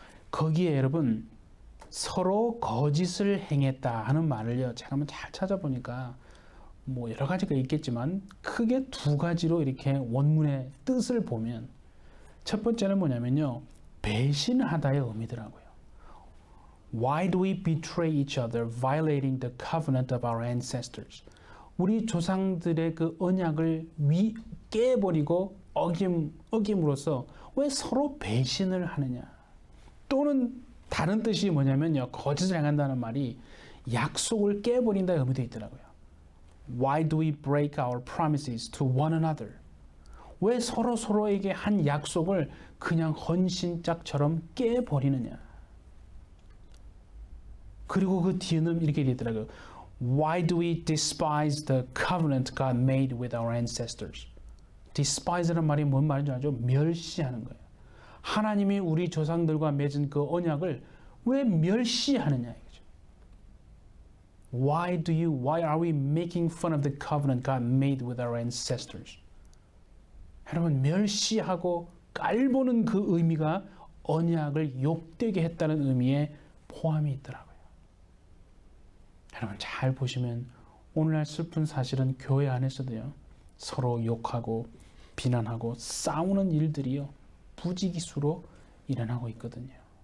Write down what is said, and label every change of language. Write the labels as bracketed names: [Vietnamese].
[Korean] 거기에 여러분 서로 거짓을 행했다 하는 말을요. 제가 한번 잘 찾아보니까 뭐 여러 가지가 있겠지만 크게 두 가지로 이렇게 원문의 뜻을 보면 첫 번째는 뭐냐면요. 배신하다의 의미더라고요. [English] Why do we betray each other, violating the covenant of our ancestors? [Korean] 우리 조상들의 그 언약을 깨버리고 어김으로써 왜 서로 배신을 하느냐? 또는 다른 뜻이 뭐냐면요. 거짓을 행한다는 말이 약속을 깨버린다의 의미도 있더라고요. [English] Why do we break our promises to one another? [Korean] 왜 서로에게 한 약속을 그냥 헌신짝처럼 깨버리느냐? 그리고 그 뒤에는 이렇게 되더라고요. [English] Why do we despise the covenant God made with our ancestors? [Korean] despise라는 말이 뭔 말인지 알죠? 멸시하는 거예요. 하나님이 우리 조상들과 맺은 그 언약을 왜 멸시하느냐 이거죠. [English] Why are we making fun of the covenant God made with our ancestors? [Korean] 여러분, 멸시하고 깔보는 그 의미가 언약을 욕되게 했다는 의미에 포함이 있더라고요. 여러분, 잘 보시면 오늘날 슬픈 사실은 교회 안에서도요, 서로 욕하고 비난하고 싸우는 일들이요, 부지기수로 일어나고 있거든요.